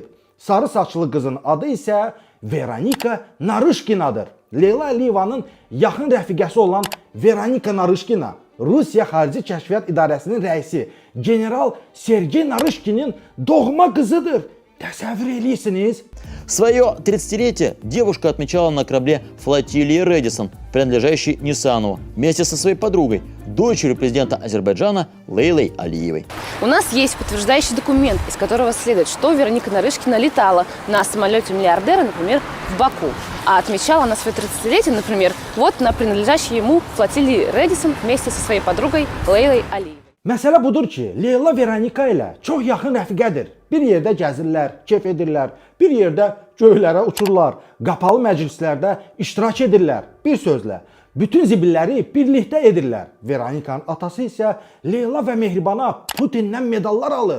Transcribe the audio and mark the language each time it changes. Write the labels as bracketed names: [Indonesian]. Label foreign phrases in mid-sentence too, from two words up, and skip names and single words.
[Azerbaijani] Sarı saçlı qızın adı isə Veronika Narışkinadır. Leyla Əliyevanın yaxın rəfiqəsi olan Veronika Narışkina Rusiya Xarici Kəşfiyyat İdarəsinin rəisi general Sergey Narışkinin doğma qızıdır. Təsəvvür edirsiniz? [Russian] Свое 30-летие девушка отмечала на корабле флотилии Редисон, принадлежащей Нисанову, вместе со своей подругой, дочерью президента Азербайджана Лейлой Алиевой. У нас есть подтверждающий документ, из которого следует, что Вероника Нарышкина летала на самолете миллиардера, например, в Баку. А отмечала она свое 30-летие, например, вот на принадлежащей ему флотилии Редисон вместе со своей подругой Лейлой Алиевой. [Azerbaijani] Məsələ budur ki, Leyla Veronika ilə çox yaxın rəfiqədir. Bir yerdə gəzirlər, kef edirlər, bir yerdə göylərə uçurlar, qapalı məclislərdə iştirak edirlər. Bir sözlə, bütün zibilləri birlikdə edirlər. Veronikanın atası isə Leyla və Mehribana Putindən medallar alır.